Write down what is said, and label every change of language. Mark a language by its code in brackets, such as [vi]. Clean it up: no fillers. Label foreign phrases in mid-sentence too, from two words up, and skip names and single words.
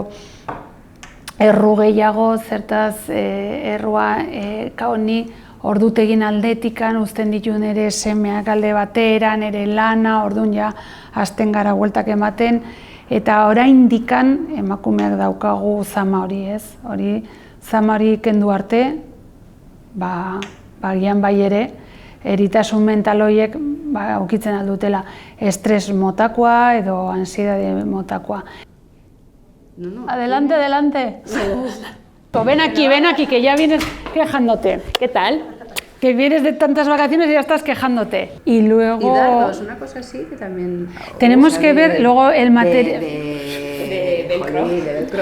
[eu] erru gehiago, zertaz errua kaoni ordutegin aldetikan, uzten ditu nire semeak alde batera, nire lana, orduan ja hasten gara bueltak ematen, eta oraindikan emakumeak daukagu zama hori ez, hori zama hori kendu arte, ba, gian bai ere, eritasun mental horiek ba, ukitzen aldutela estres motakoa edo ansiedade motakoa. [es] No, adelante, adelante. Ven aquí, que ya vienes quejándote. ¿Qué tal? Que vienes de tantas vacaciones y ya estás quejándote. Y luego... Y dardos, una cosa así que también... Tenemos que ver luego el material... De velcro.